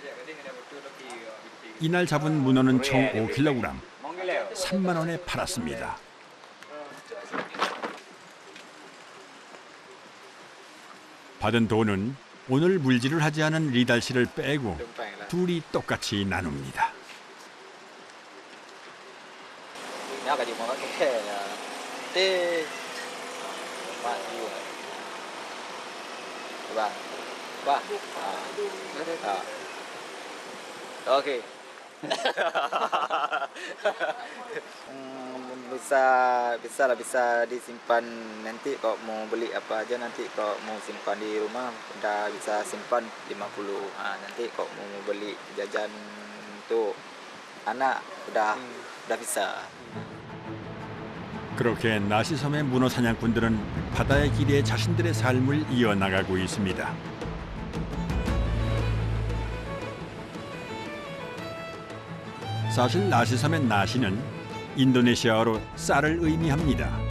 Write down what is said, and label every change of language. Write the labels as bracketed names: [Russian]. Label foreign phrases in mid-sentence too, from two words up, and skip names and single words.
[Korean] 이날 잡은 문어는 총 5kg, 3만 원에 팔았습니다. 받은 돈은 오늘 물질을 하지 않은 리달 씨를 빼고 둘이 똑같이 나눕니다. [Indonesian] Oke. bisa disimpan nanti kalau mau beli apa aja nanti kalau mau simpan di rumah udah bisa simpan 50. Nanti kalau mau beli jajan untuk anak udah bisa. [Korean] 그렇게 나시섬의 문어 사냥꾼들은 바다의 길에 자신들의 삶을 이어나가고 있습니다. 사실 나시섬의 나시는 인도네시아어로 쌀을 의미합니다.